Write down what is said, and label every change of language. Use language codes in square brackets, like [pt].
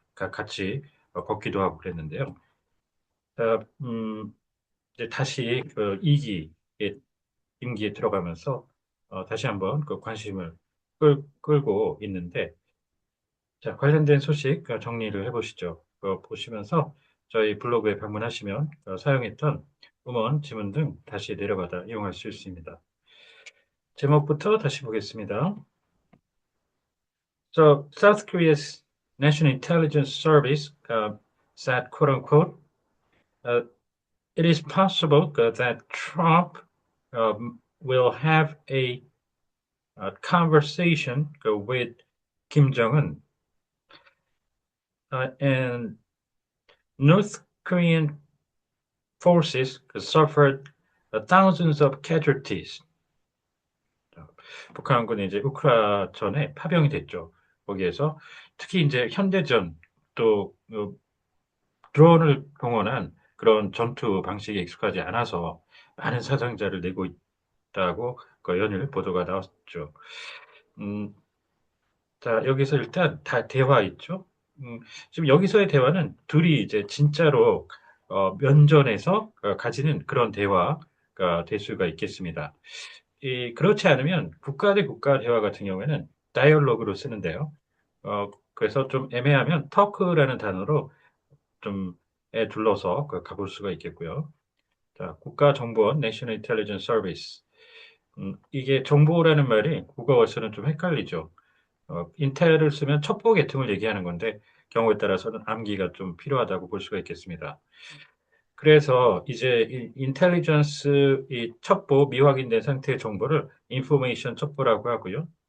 [ko] 같이 걷기도 하고 그랬는데요. 자, 이제 다시 그 2기 임기에 들어가면서 다시 한번 그 관심을 끌고 있는데, 자, 관련된 소식 정리를 해보시죠. 보시면서 저희 블로그에 방문하시면 사용했던 음원, 지문 등 다시 내려받아 이용할 수 있습니다. 제목부터 다시 보겠습니다. [en] So South Korea's National Intelligence Service said, quote unquote, uh, it is possible that Trump will have a conversation with Kim Jong-un, and North Korean forces suffered thousands of casualties. [ko] 북한군이 이제 우크라전에 파병이 됐죠. 거기에서 특히 이제 현대전 또 드론을 동원한 그런 전투 방식에 익숙하지 않아서 많은 사상자를 내고 있다고 그 연일 보도가 나왔죠. 음, 자, 여기서 일단 다 대화 있죠. 지금 여기서의 대화는 둘이 이제 진짜로 면전에서 가지는 그런 대화가 될 수가 있겠습니다. 그렇지 않으면 국가 대 국가 대화 같은 경우에는 다이얼로그로 쓰는데요. 그래서 좀 애매하면 터크라는 단어로 좀 둘러서 가볼 수가 있겠고요. 자, 국가정보원 National Intelligence Service. 이게 정보라는 말이 국어에서는 좀 헷갈리죠. 인텔을 쓰면 첩보 계통을 얘기하는 건데 경우에 따라서는 암기가 좀 필요하다고 볼 수가 있겠습니다. 그래서 이제 인텔리전스 이 첩보 미확인된 상태의 정보를 인포메이션 첩보라고 하고요.